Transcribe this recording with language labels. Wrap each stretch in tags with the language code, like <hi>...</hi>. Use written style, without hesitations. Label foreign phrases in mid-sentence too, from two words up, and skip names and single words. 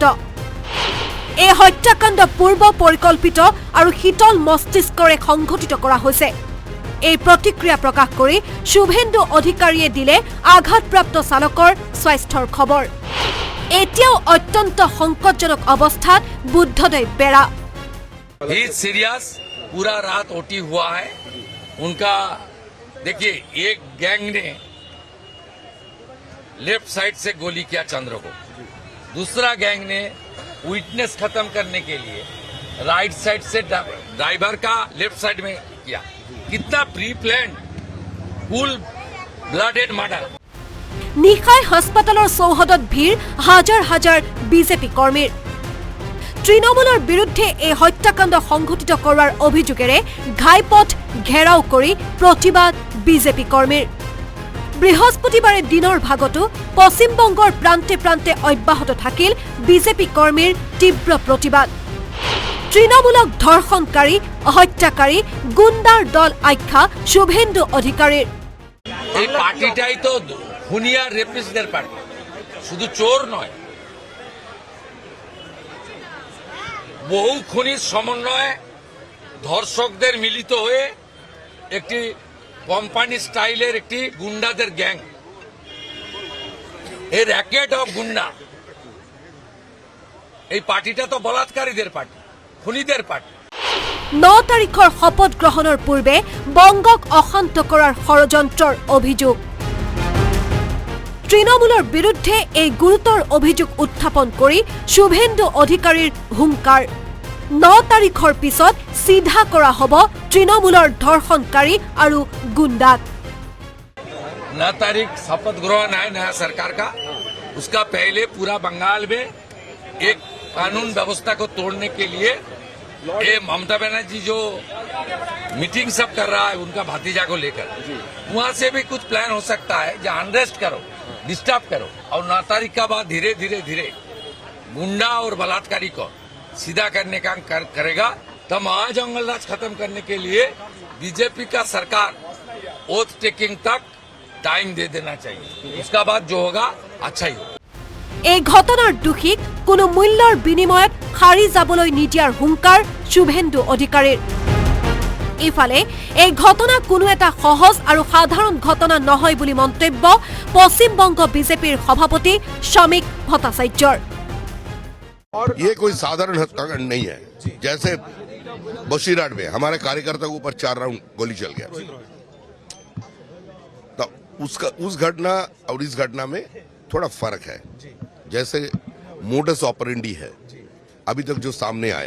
<as>এই হত্যাকাণ্ড পূৰ্ব পৰিকল্পিত আৰু শীতল মস্তিষ্কৰে সংঘটিত কৰা হৈছে। এই প্ৰতিক্ৰিয়া প্ৰকাশ কৰি শুভেন্দু অধিকাৰীয়ে দিলে আঘাতপ্ৰাপ্ত চালকৰ স্বাস্থ্যৰ খবৰ। এতিয়াও অত্যন্ত সংকটজনক অৱস্থাত বুদ্ধদেৱ বেৰা।</as> <hi>सीरियस पूरा रात ओटी हुआ है उनका। देखिए, एक गैंग ने</hi> <en>left side</en> <hi>से गोली किया चंद्र को, दूसरा गैंग ने विटनेस खत्म करने के लिए</hi> <en>right side</en> <hi>से ड्राइवर का</hi> <en>left side</en> <hi>में किया।</hi> <en>कितना pre plan cool blooded murder.</en> <as>নিশাই হাস্পতালৰ চৌহদত ভিৰ হাজাৰ হাজাৰ বিজেপি কৰ্মীৰ। তৃণমূলৰ বিৰুদ্ধে এই হত্যাকাণ্ড সংঘটিত কৰাৰ অভিযোগেৰে ঘাইপথ ঘেৰাও কৰি প্ৰতিবাদ বিজেপি কৰ্মীৰ। বৃহস্পতিবাৰে দিনৰ ভাগতো পশ্চিমবংগৰ প্ৰান্তে প্ৰান্তে অব্যাহত থাকিল বিজেপি কৰ্মীৰ তীব্ৰ প্ৰতিবাদ। তৃণমূলক ধৰ্ষণকাৰী, হত্যাকাৰী, গুণ্ডাৰ দল আখ্যা শুভেন্দু অধিকাৰীৰ।</as> <bn>এই পার্টিটাই তো খুনিয়া রেপিস্টদের পার্টি, শুধু চোর নয়, বহু খুনির সমন্বয়ে ধর্ষকদের মিলিত হয়ে একটি কোম্পানি স্টাইলের একটি গুন্ডাদের গ্যাং। এই</bn> <en>racket of</en> <bn>গুন্ডা, এই পার্টিটা তো বলাৎকারীদের পার্টি, খুনিদের পার্টি।</bn> <as>9 তাৰিখৰ শপত গ্ৰহণৰ পূৰ্বে বংগক অশান্ত কৰাৰ ষড়যন্ত্ৰৰ অভিযোগ। তৃণমূলৰ বিৰুদ্ধে এই গুৰুতৰ অভিযোগ উত্থাপন কৰি শুভেন্দু অধিকাৰীৰ হুংকাৰ। 9 তাৰিখৰ পিছত চিধা কৰা হ'ব তৃণমূলৰ ধৰ্ষণকাৰী আৰু গুণ্ডাক।</as> <hi>9 तारीख शपथ ग्रहण है नया सरकार का। उसका पहले पूरा बंगाल में एक कानून व्यवस्था को तोड़ने के लिए ये ममता बनर्जी जो मीटिंग सब कर रहा है उनका भतीजा को लेकर, वहां से भी कुछ प्लान हो सकता है जहां अनरेस्ट करो, डिस्टर्ब करो, और 9 तारीख का बाद धीरे धीरे धीरे गुंडा और बलात्कारी को सीधा करने का करेगा। तब महाजंगलराज खत्म करने के लिए बीजेपी का सरकार</hi> <en>oath taking</en> <hi>तक टाइम दे देना चाहिए। उसका बाद जो होगा अच्छा ही होगा।</hi> <as>এই ঘটনাৰ দোষীক কোনো মূল্যৰ বিনিময়ত সাৰি যাবলৈ নিদিয়াৰ হুংকাৰ শুভেন্দু অধিকাৰীৰ। ইফালে এই ঘটনা কোনো এটা সহজ আৰু সাধাৰণ ঘটনা নহয় বুলি মন্তব্য পশ্চিমবংগ বিজেপিৰ সভাপতি শ্ৰমিক ভট্টাচাৰ্যৰ।</as> <hi>ये कोई साधारण हत्याकांड नहीं है। जैसे बशीरहाट में हमारे कार्यकर्ता के ऊपर 4 राउंड गोली चल गया, तो उस घटना और इस घटना में थोड़ा फर्क है। जैसे</hi> <la>modus operandi</la> <hi>है अभी तक जो सामने आया।</hi>